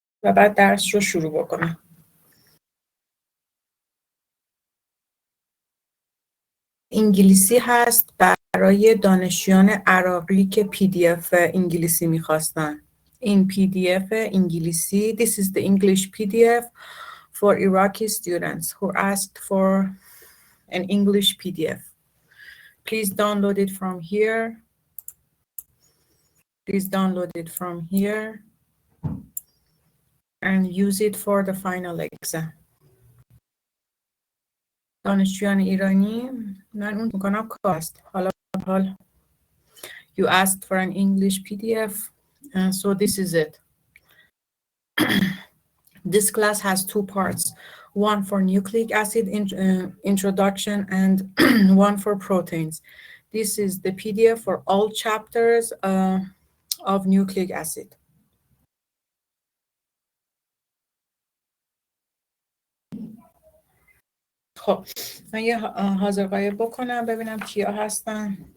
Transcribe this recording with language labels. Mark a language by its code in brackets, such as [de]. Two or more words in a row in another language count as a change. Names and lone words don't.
[fa] و بعد درس رو شروع بکنم. انگلیسی هست برای دانشجویان عراقی که PDF انگلیسی میخواستن. این PDF انگلیسی, [en] this is the English PDF for Iraqi students who asked for an English PDF. Please download it from here. Please download it from here and use it for the final exam. [fa] دانشجویان ایرانی من اون میکنم کاست. [en] حالا you asked for an English PDF, and so this is it. This class has two parts, one for nucleic acid introduction and one for proteins. This is the PDF for all chapters of nucleic acid. [fa] خب من یه حاضر غایب بکنم ببینم کیا هستن.